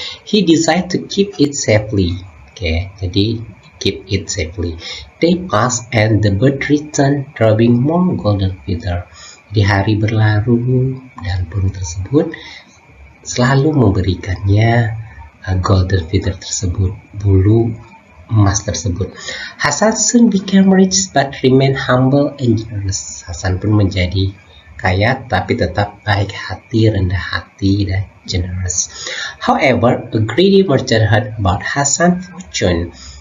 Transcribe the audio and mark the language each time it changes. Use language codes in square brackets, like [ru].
[en] He decided to keep it safely. Oke, jadi keep it safely. Day passed and the bird returned dropping more golden feather. [id] Di hari berlalu dan burung tersebut selalu memberikannya [en] golden feather [id] tersebut, bulu emas tersebut. [en] Hasan soon became rich but remained humble and generous. [id] Hasan pun menjadi kaya tapi tetap baik hati, rendah hati, dan generous. [en] However, a greedy merchant heard about Hasan's fortune.